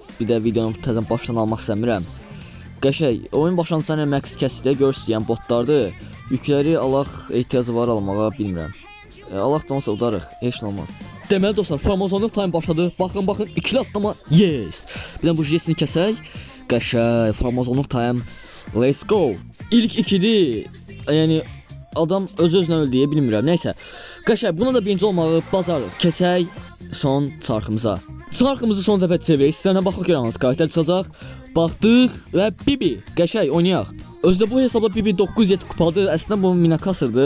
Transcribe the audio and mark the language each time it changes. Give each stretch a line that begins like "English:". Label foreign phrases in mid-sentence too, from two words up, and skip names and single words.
Azerbaijani: Bir də videonu təzən başdan almaq istəmirəm. Qəşəng, oyun başlanğıcında max kəsdi, görürsüz, yəni botlardır. Yükləri alaq ehtiyacı var almağa, bilmirəm. Alaq da olsa udarıq, heç nə olmaz. Deməli dostlar, Farmazonluq time başladı. Baxın, ikili atlama. Yes. Bir dənə bu Jesse'ni kəsək. Qəşəng, Farmazonluq time.
English: Let's go.
Azerbaijani: İlk ikidir. Yəni adam öz-özünə öldü, bilmirəm. Nəysə. Qəşəng, buna da birinci olmağı bacarıq. Keçək son çarxımıza. Çarxımızı son dəfə çevirək. Sizə baxaq görən hansı karakter çıxacaq. Baxdıq və Bibi. Qəşəng oynayaq. Özdə bu hesabda Bibi 907 kupadır. Əslində bu mina kasırdı.